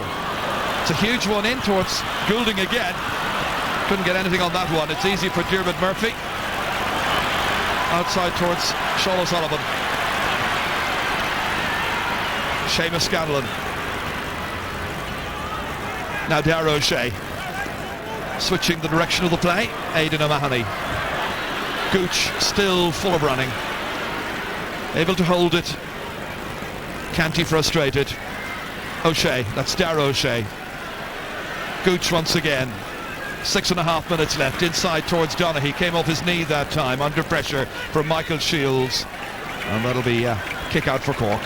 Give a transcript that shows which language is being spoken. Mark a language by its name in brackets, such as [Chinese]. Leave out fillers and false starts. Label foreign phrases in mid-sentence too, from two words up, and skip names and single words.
[English] It's a huge one in towards Goulding again. Couldn't get anything on that one. It's easy for Dermot Murphy. Outside towards Sean O'Sullivan. Seamus Scanlon. Now Darragh O'Shea. Switching the direction of the play. Aidan O'Mahony. Gooch still full of running. Able to hold it. Canty frustrated. O'Shea. That's Darragh O'Shea. Gooch once again. 6.5 minutes left. Inside towards Donaghy. Came off his knee that time under pressure from Michael Shields, and that'll be a kick out for Cork.